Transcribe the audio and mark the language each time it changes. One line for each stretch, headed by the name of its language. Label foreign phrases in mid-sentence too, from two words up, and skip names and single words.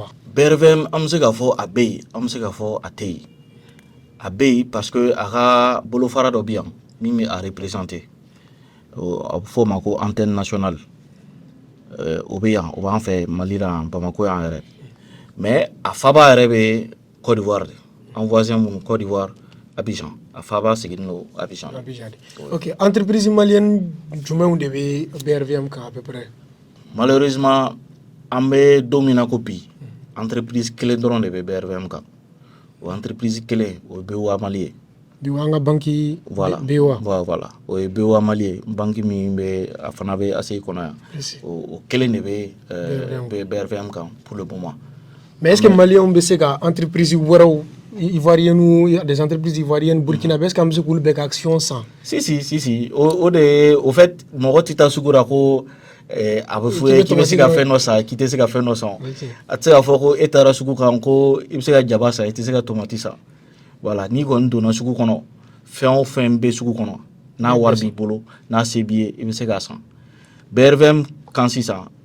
Bambara: BRVM an bɛ se k'a fɔ a bɛ yen an bɛ se k'a fɔ a tɛ yen a bɛ yen
French: parce que
Bambara: a ka bolofara dɔ bɛ yan min bɛ a représenter a bɛ fɔ o ma ko
French: antenne nationale
Bambara: o bɛ yan o b'an fɛ Mali la Bamako yan yɛrɛ mais a faba yɛrɛ bɛ Côte d'Ivoire de an voisin minnu Côte d'Ivoire Abidjan a faba sigilen don Abidjan ok
French: entreprise malienne
Bambara: jumɛnw de bɛ BRVM kan
French: à peu près
Bambara: malheureusement an bɛ don min na ko bi entreprise kelen dɔrɔn de bɛ BRVM kan o entreprise kelen o ye BOA Mali ye BOA an ka banque voilà o ye BOA Mali ye banque min bɛ a fana bɛ ACI kɔnɔ yan o kelen de bɛ BRVM kan
French: pour le moment
Bambara: mais
French: est-ce que
Bambara: Maliens bɛ se ka entreprise wɛrɛw
French: ivoiriennes des entreprises ivoiriennes burkinabé est-ce que
Bambara: an bɛ se k'olu bɛɛ ka action san si o de ye
French: au fait
Bambara: mɔgɔ tɛ taa sugu la ko a bɛ fɔ ye k'i bɛ se ka fɛn dɔ san k'i tɛ se ka fɛn dɔ san a tɛ se ka fɔ ko e taara sugu kan ko i bɛ se ka jaba san i tɛ se ka tomati san voilà n'i kɔni donna sugu kɔnɔ fɛn o fɛn bɛ sugu kɔnɔ n'a wari b'i bolo n'a se b'i ye i bɛ se k'a san BRVM kan sisan